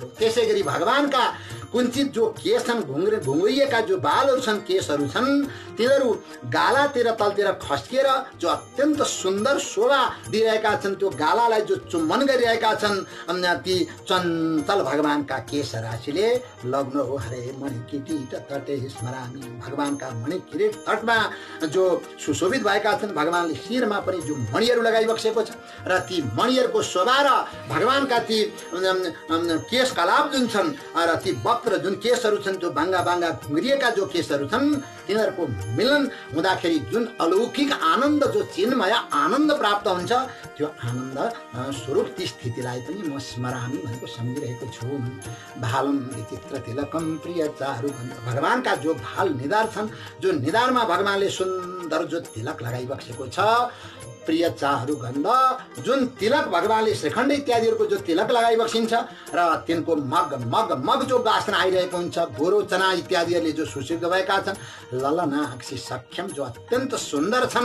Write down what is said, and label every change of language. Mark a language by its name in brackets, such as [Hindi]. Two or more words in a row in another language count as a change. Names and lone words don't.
[Nepali] त्यसै गरी भगवानका कुञ्चित जो केश छन्, घुङ्गुरिएका जो बालहरू छन्, केशहरू छन्, तिनीहरू गालातिर तलतिर खस्किएर जो अत्यन्त सुन्दर शोभा दिइरहेका छन्। त्यो गालालाई जो चुम्बन गरिरहेका छन्, ती चञ्चल भगवानका केश राशिले लग्न हो हरे [Sanskrit] मणि किरीट तटे स्मरामी। [Nepali] भगवानका मणि किरीट तटमा जो सुशोभित भएका छन्, भगवानले शिरमा पनि जो मणिहरू लगाइबक्सेको छ र ती मणिहरूको शोभा र भगवानका ती केश कलाप जुन छन् र ती वक्र जुन केशहरू छन्, त्यो बाङ्गा बाङ्गा घुम्रिएका जो केशहरू छन्, तिनीहरूको मिलन हुँदाखेरि जुन अलौकिक आनन्द जो चिन्मय आनन्द प्राप्त हुन्छ, त्यो आनन्द स्वरूप ती स्थितिलाई पनि म स्मरामी भनेको सम्झिरहेको छु। [Sanskrit] भालम विचित्र तिलकम प्रिय चारु। [Nepali] भगवानका जो भाल निधार छन्, जो निधारमा भगवानले सुन्दर जो तिलक लगाइबक्सेको छ, प्रिय चाहरू गन्ध जुन तिलक भगवानले श्रीखण्ड इत्यादिहरूको जो तिलक लगाइबक्सिन्छ र तिनको मग मग मग जो वासना आइरहेको हुन्छ, गोरो चना इत्यादिहरूले जो सुसिद्ध भएका छन्, ललनाक्षी सक्षम जो अत्यन्त सुन्दर छन्।